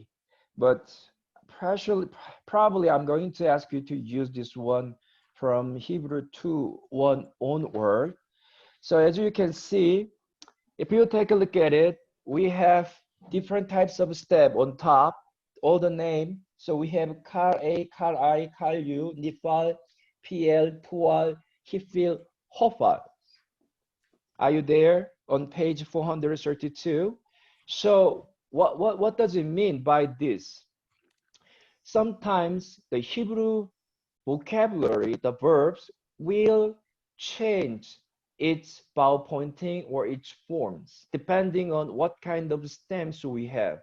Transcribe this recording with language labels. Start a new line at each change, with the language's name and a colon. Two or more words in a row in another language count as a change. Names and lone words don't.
English: But probably I'm going to ask you to use this one from Hebrew 2:1 onward. So as you can see, if you take a look at it, we have different types of step on top, all the name. So we have Kal A, Kal I, Kal U, Nifal, PL, Pual, Hifil, Hofal. Are you there on page 432? So what does it mean by this? Sometimes the Hebrew vocabulary, the verbs, will change its vowel pointing or its forms, depending on what kind of stems we have.